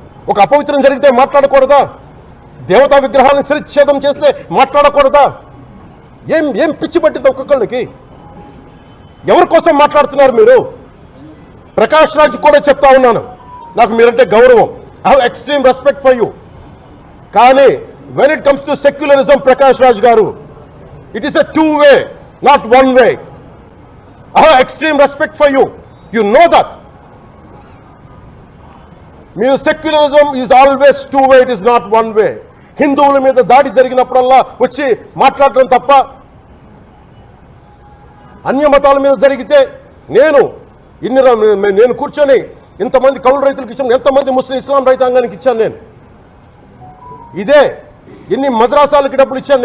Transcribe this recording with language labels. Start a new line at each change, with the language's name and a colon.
Telugu: ఒక అపవిత్రం జరిగితే మాట్లాడకూడదా? దేవతా విగ్రహాలను శిరచ్ఛేదం చేస్తే మాట్లాడకూడదా? ఏం పిచ్చి పట్టింది ఒక్కొక్కళ్ళకి? ఎవరి కోసం మాట్లాడుతున్నారు మీరు? ప్రకాష్ రాజ్ కూడా చెప్తా ఉన్నాను, నాకు మీరంటే గౌరవం.
English: I have extreme respect for you.
Telugu: కానీ
English: when it comes to secularism, Prakash Raj garu, it is a two-way, not one-way. I have extreme respect for you. You know that. Mere secularism is always two-way, it is not one-way.
Telugu: హిందువుల మీద దాడి జరిగినప్పుడల్లా వచ్చి మాట్లాడటం తప్ప, అన్య మతాల మీద జరిగితే నేను కూర్చొని ఇంతమంది కౌలు రైతులకు ఇచ్చాను, ఎంతమంది ముస్లిం ఇస్లాం రైతాంగానికి ఇచ్చాను. నేను ఇదే ఎన్ని మద్రాసాలకి డబ్బులు ఇచ్చాను.